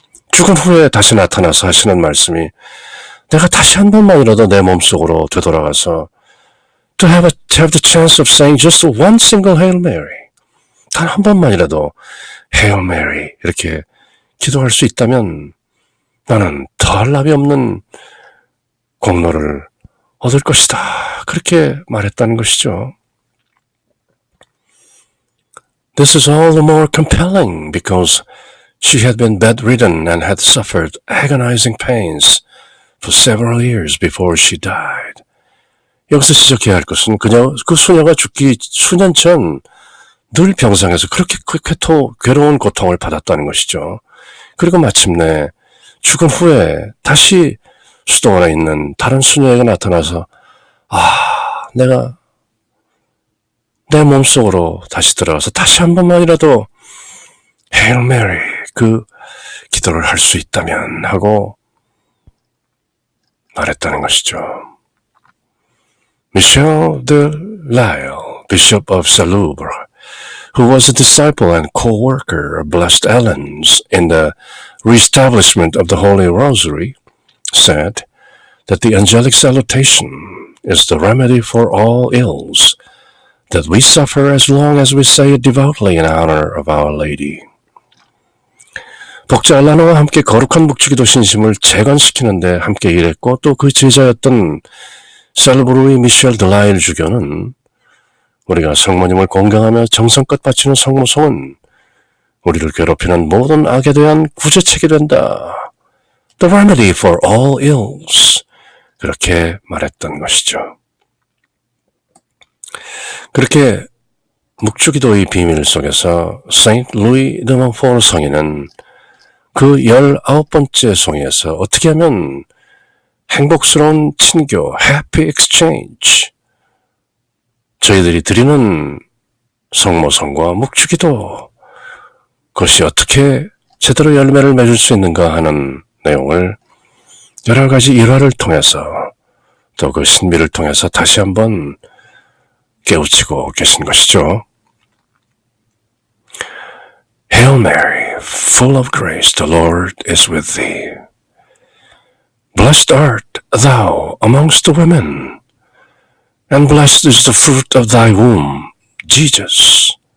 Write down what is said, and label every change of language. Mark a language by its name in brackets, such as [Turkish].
[Korean] 죽은 후에 다시 나타나서 하시는 말씀이 내가 다시 한 번만이라도 내 몸속으로 되돌아가서 [English] to have the chance of saying just one single Hail Mary, [Korean] 단 한 번만이라도 Hail Mary 이렇게 기도할 수 있다면 나는 더할 나위 없는 공로를 얻을 것이다. 그렇게 말했다는 것이죠. [English] This is all the more compelling because she had been bedridden and had suffered agonizing pains for several years before she died. [Korean] 여기서 지적해야 할 것은 그 수녀가 죽기 수년 전 늘 병상에서 그렇게 괴로운 고통을 받았다는 것이죠. 그리고 마침내 죽은 후에 다시 수도원에 있는 다른 수녀에게 나타나서 내가 내 몸속으로 다시 들어가서 다시 한 번만이라도 Hail Mary 그 기도를 할 수 있다면 하고 말했다는 것이죠. [English] Michel de Lisle, Bishop of Salurbe, who was a disciple and co-worker of Blessed Ellen's in the reestablishment of the Holy Rosary, said that the angelic salutation is the remedy for all ills, that we suffer as long as we say it devoutly in honor of Our Lady. [Korean] 복자 알라노와 함께 거룩한 묵주기도 신심을 재건시키는데 함께 일했고 또 그 제자였던 살브루의 미셸 드라일 주교는 우리가 성모님을 공경하며 정성껏 바치는 성모성은 우리를 괴롭히는 모든 악에 대한 구제책이 된다. [English] The remedy for all ills. [Korean] 그렇게 말했던 것이죠. 그렇게 묵주기도의 비밀 속에서 세인트 루이 드 몬포르 성인은 그 19번째 송이에서 어떻게 하면 행복스러운 친교, [English] happy exchange, [Korean] 저희들이 드리는 성모성과 묵주기도, 그것이 어떻게 제대로 열매를 맺을 수 있는가 하는 내용을 여러 가지 일화를 통해서 또 그 신비를 통해서 다시 한번 깨우치고 계신 것이죠. [English] Hail Mary, full of grace, the Lord is with thee. Blessed art thou amongst the women, and blessed is the fruit of thy womb, Jesus.